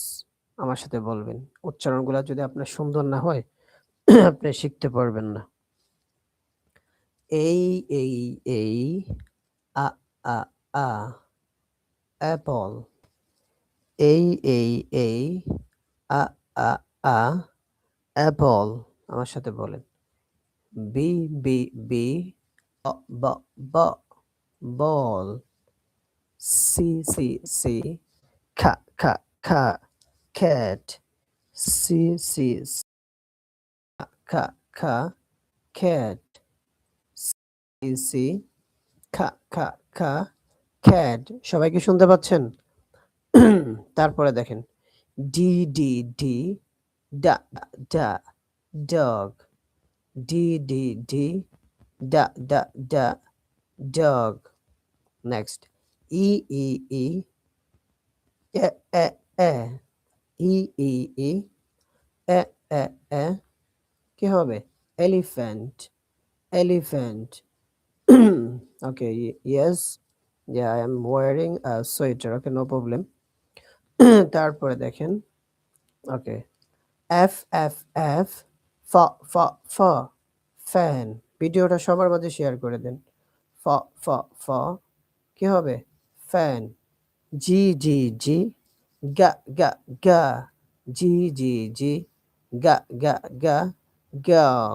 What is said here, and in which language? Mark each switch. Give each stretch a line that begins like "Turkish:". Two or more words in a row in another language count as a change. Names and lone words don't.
Bangla: আমার সাথে বলবেন, উচ্চারণগুলো যদি আপনার সুন্দর না হয় আপনি শিখতে পারবেন না। এই, এই, এই, আ, আ, আ, অ্যাপল। এই, এই, এই, আ, আ, আ, অ্যাপল। আমার সাথে বলেন, বি, বি, বি, ব, ব, বল। সি, সি, সি, খা, খা, খা, cat. সি, সি, খা, খা, cat. সি, সি, খা, খা, খা, cat. সবাই কি শুনতে পাচ্ছেন? তারপরে দেখেন, ডি, ডি, ডি, ডা, ডা, dog. ডি, ডি, ডি, ডা, ডা, ডা, dog. Next, ই, ই, ই, এ, এ, এ, ই, ই, ই, এ, এ, এ, কি হবে?
English: Elephant, elephant. Okay, yes, yeah, I am wearing a sweater. Okay, no problem.
Bangla: তারপরে দেখেন, ওকে, এফ, এফ, এফ, ফ, ফ, ফ, ফ্যান। ভিডিওটা সবার মাঝে শেয়ার করে দেন। ফ, ফ, ফ, কি হবে? ফ্যান। জি, জি, জি, গা, গা, গা, জি, জি, জি, গা, গা, গা, গার্ল।